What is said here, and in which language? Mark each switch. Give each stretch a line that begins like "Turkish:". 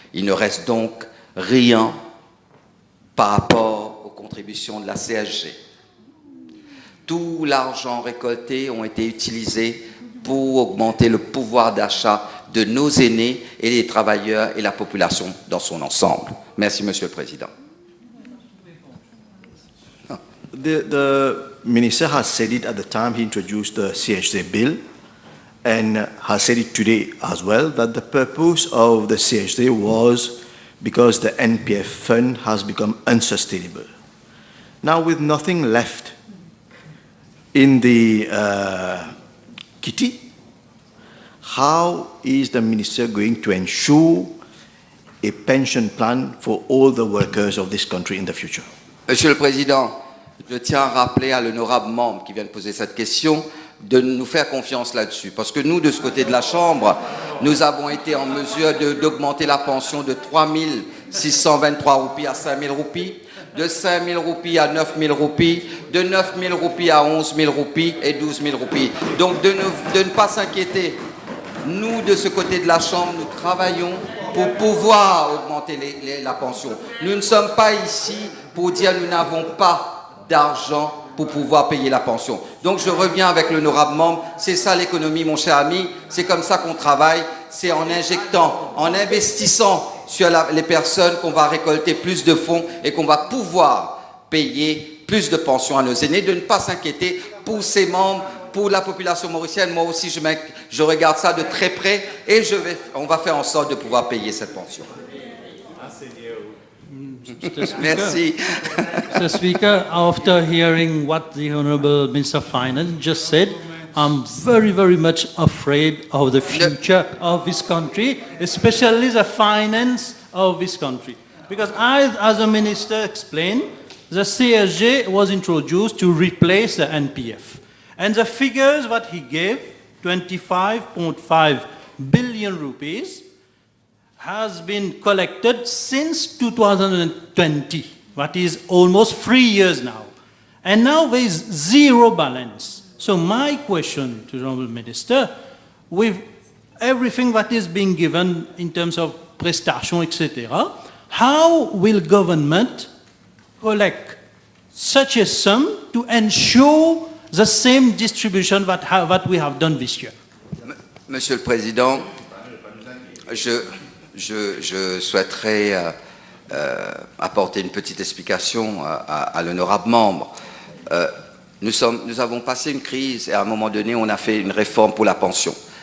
French: Il ne reste donc rien par rapport aux contributions de la CSG. Tout l'argent récolté a été utilisé pour augmenter le pouvoir d'achat de nos aînés et les travailleurs et la population dans son ensemble. Merci, Monsieur le Président.
English: The Minister has said it at the time he introduced the CHZ bill and has said it today as well, that the purpose of the CHZ was because the NPF fund has become unsustainable. Now, with nothing left in the kitty, how is the Minister going to ensure a pension plan for all the workers of this country in the future?
French: Monsieur le Président, je tiens à rappeler à l'honorable membre qui vient de poser cette question de nous faire confiance là-dessus. Parce que nous, de ce côté de la Chambre, nous avons été en mesure d'augmenter la pension de 3 623 roupies à 5 000 roupies, de 5 000 roupies à 9 000 roupies, de 9 000 roupies à 11 000 roupies et 12 000 roupies. Donc de ne pas s'inquiéter. Nous, de ce côté de la Chambre, nous travaillons pour pouvoir augmenter la pension. Nous ne sommes pas ici pour dire nous n'avons pas d'argent pour pouvoir payer la pension. Donc je reviens avec l'honorable membre, c'est ça l'économie mon cher ami, c'est comme ça qu'on travaille, c'est en injectant, en investissant sur les personnes qu'on va récolter plus de fonds et qu'on va pouvoir payer plus de pensions à nos aînés, de ne pas s'inquiéter pour ces membres, pour la population mauricienne. Moi aussi je regarde ça de très près et on va faire en sorte de pouvoir payer cette pension. Merci.
English: Mr. Speaker, after hearing what the Honourable Minister of Finance just said, I'm very, very much afraid of the future of this country, especially the finance of this country. Because as the Minister explained, the CSG was introduced to replace the NPF. And the figures that he gave, 25.5 billion rupees, has been collected since 2020, that is almost 3 years now. And now there is zero balance. So my question to the Honourable Minister, with everything that is being given in terms of prestation, etc., how will government collect such a sum to ensure the same distribution that we have done this year?
French: Monsieur le Président, je souhaiterais apporter une petite explication à l'honorable membre. Nous avons passé une crise et à un moment donné, on a fait une réforme pour la pension.